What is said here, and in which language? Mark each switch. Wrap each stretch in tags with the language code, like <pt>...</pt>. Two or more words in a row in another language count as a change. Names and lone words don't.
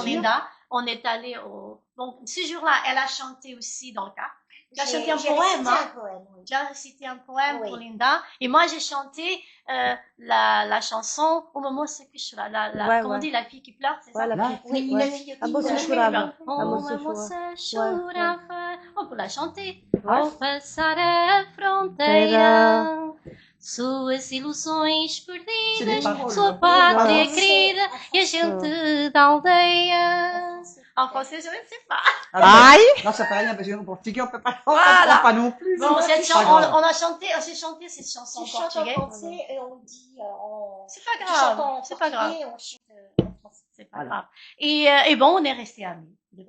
<fr>Linda. On est allé au... Donc, ce jour-là, elle a chanté aussi dans le car. Tu as j'ai- chanté un j'ai poème, récité hein? un poème, oui. Tu as récité un poème Oui. pour Linda. Et moi, j'ai chanté la chanson au moment où c'est que je suis là. Ouais, Comment on ouais. dit, la fille qui pleure, c'est ça? Voilà. Là. Oui, une Ouais. fille Ah, qui bon, pleure. c'est</fr> <pt>chorava. Oh, Ah, moça a moça chorava. chorava.</pt> <fr>On peut la chanter. Ouais.</fr> <pt>Ao passar a fronteira, suas ilusões perdidas, sua pátria querida e a gente da aldeia.</pt> <fr>En français, je ne sais pas. Aïe. Non, ça fait rien, parce qu'en portugais, on peut pas, on Voilà. comprend pas non plus. Bon, cette C'est pas chanson, grave. on a chanté, j'ai chanté cette chanson en Tu chantes en portugais. français et on dit en... C'est pas Tu chantes grave, en c'est pas grave, portugais et on chante en français. c'est pas Voilà. grave. Et bon, on est restés amis depuis</fr>